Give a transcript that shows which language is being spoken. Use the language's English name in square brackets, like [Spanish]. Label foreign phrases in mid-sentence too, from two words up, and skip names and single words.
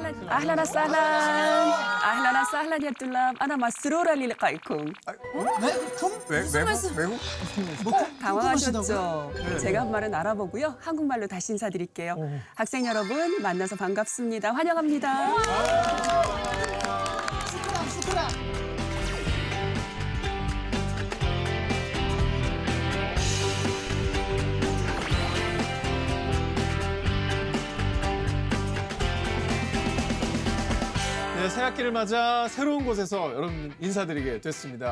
[Arabic] أهلا وسهلا أهلا وسهلا يا طلاب أنا مسرورة للقائكم. [Korean] 네? 쿵? 외국? 당황하셨죠? 네. 제가 한 말은 알아보고요. 한국말로 다시 인사드릴게요. 학생 여러분 만나서 반갑습니다. 환영합니다. 슈크라. 네, 새학기를 맞아 새로운 곳에서 여러분 인사드리게 됐습니다.